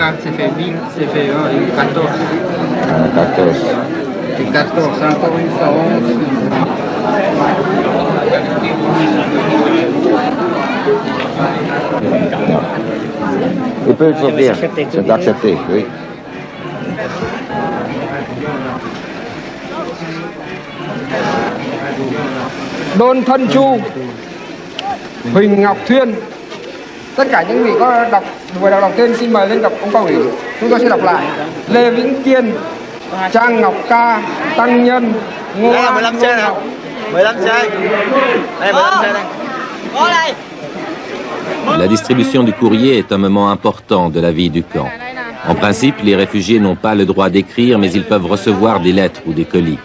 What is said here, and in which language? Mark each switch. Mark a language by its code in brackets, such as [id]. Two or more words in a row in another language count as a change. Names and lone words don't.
[fr] C'est fait 8, c'est fait 14. 14. C'est 14, encore une fois 11. Il peut être bien, c'est d'accepter, oui. [vi] Đôn Thân Chu, Huỳnh Ngọc Thuyên. Tất cả những vị có vừa đọc tên xin mời lên gặp ông Cao ủy. Chúng tôi sẽ đọc lại. Lê Vĩnh Kiên, Trang Ngọc Ca, Tăng Nhân, Ngô An, 15 xe nào? 15 xe. Đây 15 xe đây. Có đây. [fr] La distribution du courrier est un moment important de la vie du camp. En principe, les réfugiés n'ont pas le droit d'écrire, mais ils peuvent recevoir des lettres ou des colis.